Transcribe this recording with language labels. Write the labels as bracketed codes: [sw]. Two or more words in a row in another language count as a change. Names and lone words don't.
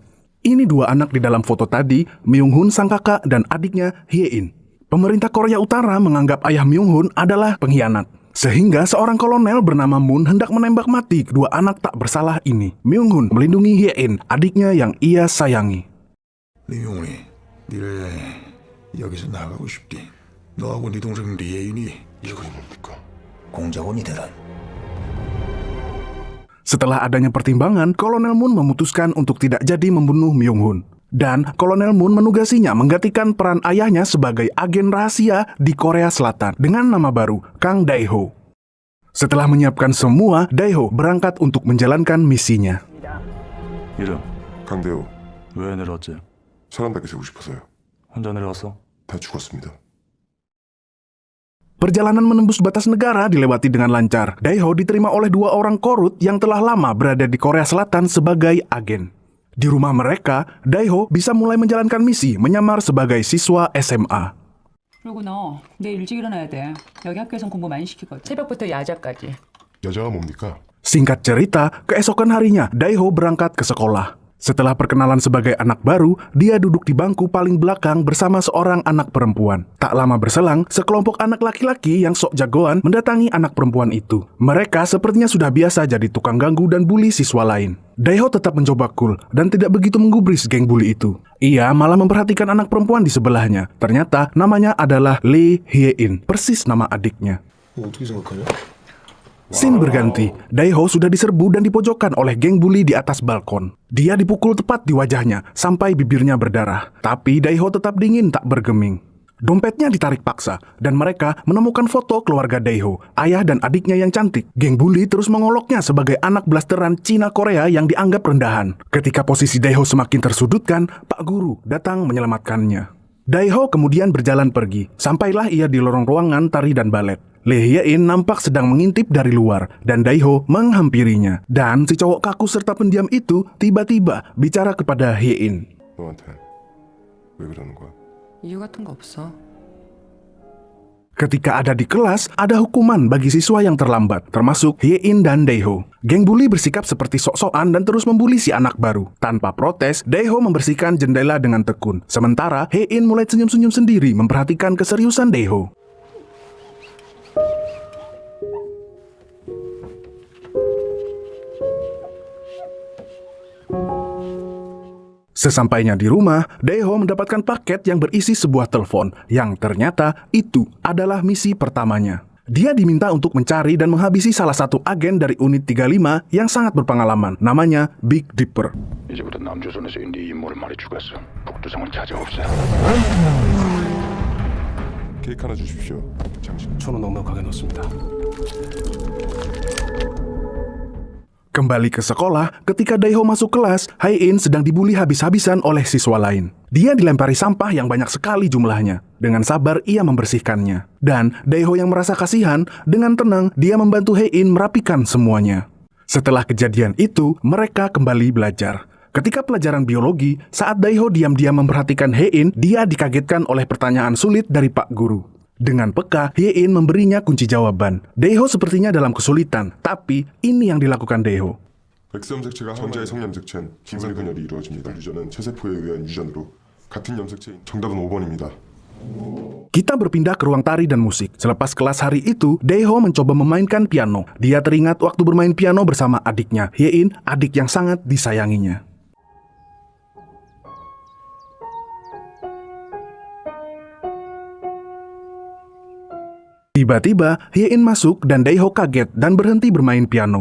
[id] Ini 2 anak di dalam foto tadi, Myung-hun sang kakak dan adiknya Hye-in. Pemerintah Korea Utara menganggap ayah Myung-hun adalah pengkhianat. Sehingga seorang kolonel bernama Moon hendak menembak mati kedua anak tak bersalah ini. Myung-hun melindungi Hye-in, adiknya yang ia sayangi. [ko] 리용훈이, 니네 여기서 나가고 싶디. 너하고 네 동생 리에인이 이거이 뭡니까? 공작원이 되란. [id] Setelah adanya pertimbangan, Kolonel Moon memutuskan untuk tidak jadi membunuh Myung-hun. Dan Kolonel Moon menugasinya menggantikan peran ayahnya sebagai agen rahasia di Korea Selatan dengan nama baru, Kang Dae-ho. Setelah menyiapkan semua, Dae-ho berangkat untuk menjalankan misinya. [ko] 이름, 강대호, 왜 내려왔지? 사람답게 살고 싶어서요. 혼자 내려왔어? 다 죽었습니다. [id] Perjalanan menembus batas negara dilewati dengan lancar. Dae-ho diterima oleh 2 orang Korut yang telah lama berada di Korea Selatan sebagai agen. Di rumah mereka, Dae-ho bisa mulai menjalankan misi menyamar sebagai siswa SMA. [ko] 그리고 너 내일 일찍 일어나야 돼. 여기 학교에선 공부 많이 시키거든. 새벽부터 야자까지. 여자가 뭡니까? [id] Singkat cerita, keesokan harinya Dae-ho berangkat ke sekolah. Setelah perkenalan sebagai anak baru, dia duduk di bangku paling belakang bersama seorang anak perempuan. Tak lama berselang, sekelompok anak laki-laki yang sok jagoan mendatangi anak perempuan itu. Mereka sepertinya sudah biasa jadi tukang ganggu dan bully siswa lain. Dae-ho tetap mencoba cool dan tidak begitu menggubris geng bully itu. Ia malah memperhatikan anak perempuan di sebelahnya. Ternyata namanya adalah Lee Hye-in, persis nama adiknya. [ko] 어떻게 생각하냐? [id] Scene berganti, Dae-ho sudah diserbu dan dipojokkan oleh geng bully di atas balkon. Dia dipukul tepat di wajahnya sampai bibirnya berdarah. Tapi Dae-ho tetap dingin tak bergeming. Dompetnya ditarik paksa dan mereka menemukan foto keluarga Dae-ho, ayah dan adiknya yang cantik. Geng bully terus mengoloknya sebagai anak blasteran Cina Korea yang dianggap rendahan. Ketika posisi Dae-ho semakin tersudutkan, Pak Guru datang menyelamatkannya. Dae-ho kemudian berjalan pergi, sampailah ia di lorong ruangan tari dan balet. Lee Hye-in nampak sedang mengintip dari luar dan Dae-ho menghampirinya. Dan si cowok kaku serta pendiam itu tiba-tiba bicara kepada Hye-in. [ko] 너한테 왜 그러는 거야? 이유 같은 거 없어. [id] Ketika ada di kelas, ada hukuman bagi siswa yang terlambat, termasuk Hye-in dan Dae-ho. Geng bully bersikap seperti sok-sokan dan terus membuli si anak baru. Tanpa protes, Dae-ho membersihkan jendela dengan tekun. Sementara Hye-in mulai senyum-senyum sendiri memperhatikan keseriusan Dae-ho. Sesampainya di rumah, Dae-ho mendapatkan paket yang berisi sebuah telepon yang ternyata itu adalah misi pertamanya. Dia diminta untuk mencari dan menghabisi salah satu agen dari unit 35 yang sangat berpengalaman, namanya Big Dipper. [ko] 이제부터 남조선에서 네 임무를 말해주겠어. 북두성을 찾아옵세. 케이크 하나 주십시오. 장식. 저는 넉넉하게 넣습니다. [id] Kembali ke sekolah, ketika Dae-ho masuk kelas, Hye-in sedang dibully habis-habisan oleh siswa lain. Dia dilempari sampah yang banyak sekali jumlahnya. Dengan sabar, ia membersihkannya. Dan Dae-ho yang merasa kasihan, dengan tenang, dia membantu Hye-in merapikan semuanya. Setelah kejadian itu, mereka kembali belajar. Ketika pelajaran biologi, saat Daeho diam-diam memperhatikan Hye-in, dia dikagetkan oleh pertanyaan sulit dari Pak Guru. Dengan peka, Hye-in memberinya kunci jawaban. Daeho sepertinya dalam kesulitan, tapi ini yang dilakukan Daeho. [ko] X염색체가 전자의 성염색체는 기분의 분열이 이루어집니다. 유전은 체세포에 의한 유전으로 같은 염색체인 정답은 5번입니다. [id] Kita berpindah ke ruang tari dan musik. Selepas kelas hari itu, Daeho mencoba memainkan piano. Dia teringat waktu bermain piano bersama adiknya, Hye-in, adik yang sangat disayanginya. Tiba-tiba, Hye-in masuk dan Daeho kaget dan berhenti bermain piano.